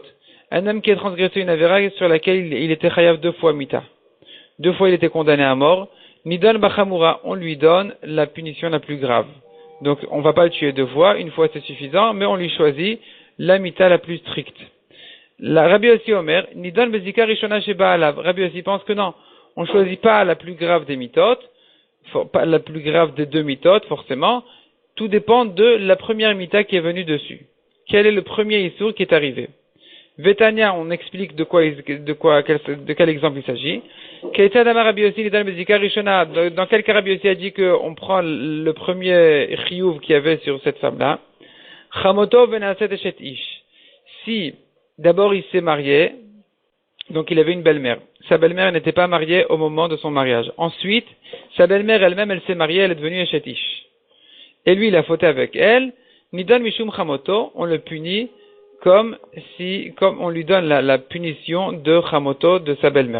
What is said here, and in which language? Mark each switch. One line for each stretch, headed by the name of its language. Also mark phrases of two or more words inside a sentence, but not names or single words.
French: Un homme qui a transgressé une Avera sur laquelle il était chayav 2 fois Mita. 2 fois il était condamné à mort.
Hebrew: נידון בחמורה.
French: On lui donne la punition la plus grave. Donc, on va pas le tuer 2 fois, 1 fois c'est suffisant, mais on lui choisit la mita la plus stricte.
Hebrew: לא רבי יוסי אומר, נידון בזיקה ראשונה שבאה עליו.
French: Rabbi Yossi pense que non, on choisit pas la plus grave des mitotes, pas la plus grave des 2 mitotes, forcément. Tout dépend de la première mita qui est venue dessus. Quel est le premier issour qui est arrivé? Vetania, on explique de quel exemple il s'agit. Dans quel cas Rabbi Yossi a dit qu'on prend le premier chiyuv qu'il y avait sur cette femme-là?
Hebrew: חמותו ונעשת אשת איש.
French: Si, d'abord il s'est marié, donc il avait une belle-mère. Sa belle-mère n'était pas mariée au moment de son mariage. Ensuite, sa belle-mère elle-même, elle s'est mariée, elle est devenue
Hebrew: אשת איש.
French: Et lui, il a fauté avec elle.
Hebrew: נידון משום חמותו,
French: on le punit comme on lui donne la punition de chamoto de sa belle-mère.